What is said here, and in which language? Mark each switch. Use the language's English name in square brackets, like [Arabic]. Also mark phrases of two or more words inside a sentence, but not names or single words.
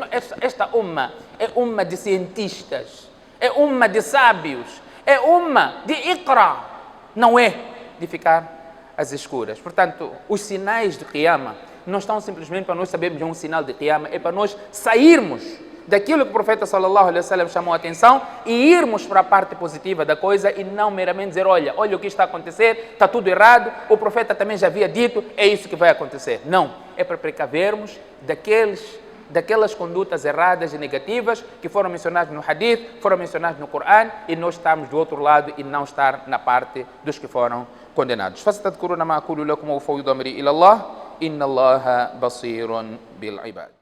[Portuguese] Esta umma é umma de cientistas, é umma de sábios, é umma de Iqra, não é de ficar às escuras. Portanto, os sinais de Qiyamah não estão simplesmente para nós sabermos um sinal de Qiyamah, é para nós sairmos daquilo que o profeta [Arabic] صلى الله عليه وسلم [Portuguese] chamou a atenção e irmos para a parte positiva da coisa e não meramente dizer, olha o que está a acontecer, está tudo errado, o profeta também já havia dito, é isso que vai acontecer. Não, é para precavermos daquelas condutas erradas e negativas que foram mencionadas no Hadith, foram mencionadas no Coran, e nós estamos do outro lado e não estar na parte dos que foram condenados. [Arabic] فَسَتَذْكُرُونَ مَا أَقُولُ لَكُمْ وَأُفَوِّضُ أَمْرِي إِلَى اللَّهِ إِنَّ اللَّهَ بَصِيرٌ بِالْعِبَادِ.